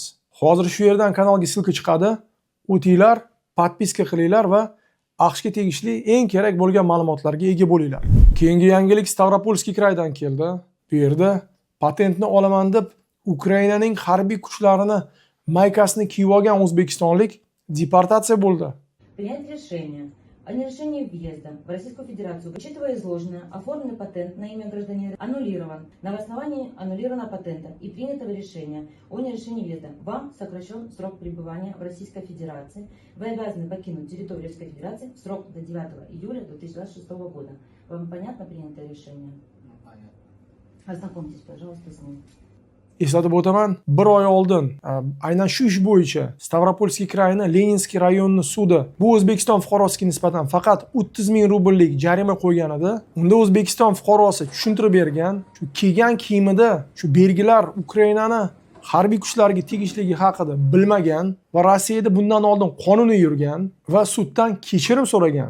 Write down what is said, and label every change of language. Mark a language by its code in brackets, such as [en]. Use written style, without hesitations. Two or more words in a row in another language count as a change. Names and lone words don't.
[uz] Hozir shu yerdan kanalga silka chiqadi. O'tinglar, podpiska qilinglar va AQShga tegishli eng kerak bo'lgan ma'lumotlarga ega bo'linglar. Keyingi yangilik Stavropolskiy kraydan keldi. Bu yerda patentni olaman deb Ukrainaning harbiy kuchlarini maykasini kiyib olgan o'zbekistonlik deportatsiya bo'ldi. [ru] Принять решение о нерешении въезда в Российскую Федерацию, учитывая изложенное, оформленный патент на имя гражданина аннулирован. На основании аннулированного патента и принятого решения о нерешении въезда вам сокращен срок пребывания в Российской Федерации. Вы обязаны покинуть территорию Российской Федерации в срок до 9 июля 2026 года. Вам понятно принятое решение? Понятно. Ознакомьтесь, пожалуйста, с ним. [uz] Eslatib o'taman, bir oy oldin aynan shu ish bo'yicha Stavropolskiy krayini Leninskiy rayonining sudi bu O'zbekiston fuqarosiga nisbatan faqat 30 ming rubllik jarima qo'ygan edi. Unda O'zbekiston fuqarosi tushuntirib bergan, shu kiygan kiyimida shu belgilar Ukrainani harbiy kuchlariga tegishligi haqida bilmagan va Rossiyada bundan oldin qonuniy yurgan va suddan kechirim so'ragan.